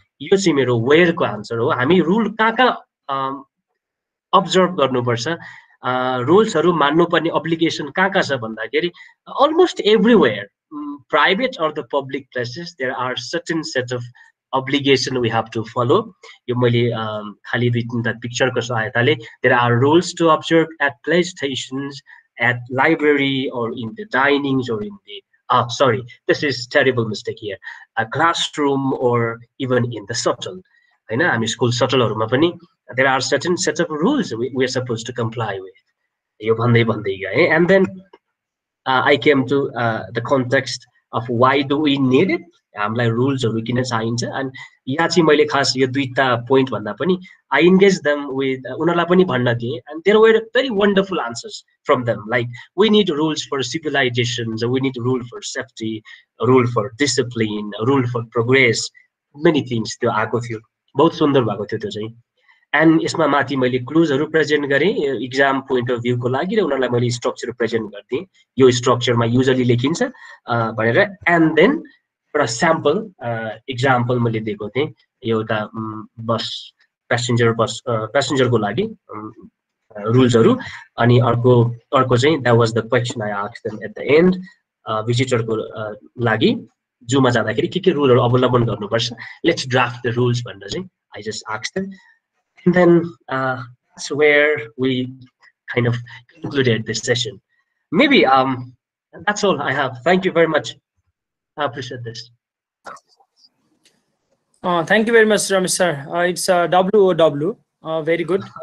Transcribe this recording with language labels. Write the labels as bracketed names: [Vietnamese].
[Nepali] यो चाहिँ मेरो वेयरको आन्सर हो। हामी रुल कहाँ कहाँ अब्जर्भ गर्नुपर्छ, रुल्सहरू मान्नुपर्ने अब्लिगेसन कहाँ कहाँ छ भन्दाखेरि [English] Almost everywhere, private or the public places, there are certain set of obligation we have to follow. [Nepali] यो मैले खाली दुई तीनटा पिक्चरको सहायताले [English] there are rules to observe at play stations, at library, or in the dinings, or in the sorry, this is terrible mistake here, a classroom, or even in the shuttle. [Nepali] हैन, हामी school शटलहरुमा पनि [English] there are certain set of rules we are supposed to comply with. [Nepali] यो भन्दै गए. [English] And then I came to the context of why do we need it. [Nepali] हामीलाई रुल्सहरु किन चाहिन्छ, अनि यहाँ चाहिँ मैले खास यो दुईटा पोइन्ट भन्दा पनि [English] I engaged them with [Nepali] उनीहरुलाई पनि भन्न दिए, [English] and there were very wonderful answers from them, like we need rules for civilizations, we need rule for safety, a rule for discipline, a rule for progress, many things [Nepali] त्यो आएको थियो. बहुत सुन्दर भएको थियो त्यो चाहिँ. एन्ड यसमा माथि मैले क्लुजहरु प्रेजेन्ट गरे एक्जाम पोइन्ट अफ भ्यूको लागि, र उनीहरुलाई मैले स्ट्रक्चर प्रेजेन्ट गर्दिए. यो स्ट्रक्चरमा युजुअली लेखिन्छ भनेर. एन्ड देन एउटा स्याम्पल एक्जाम्पल मैले दिएको थिएँ. एउटा बस प्यासेन्जरको लागि रुल्सहरु, अनि अर्को चाहिँ [English] That was the question I asked them at the end. [Nepali] भिजिटरको लागि जुमा जाँदाखेरि के रुलहरु अवलम्बन गर्नुपर्छ, [English] let's draft the rules [Nepali] भनेर चाहिँ [English] I just asked them. And then that's where we kind of concluded this session. Maybe that's all I have. Thank you very much. I appreciate this. Thank you very much, Ramesh sir. It's WOW. Very good.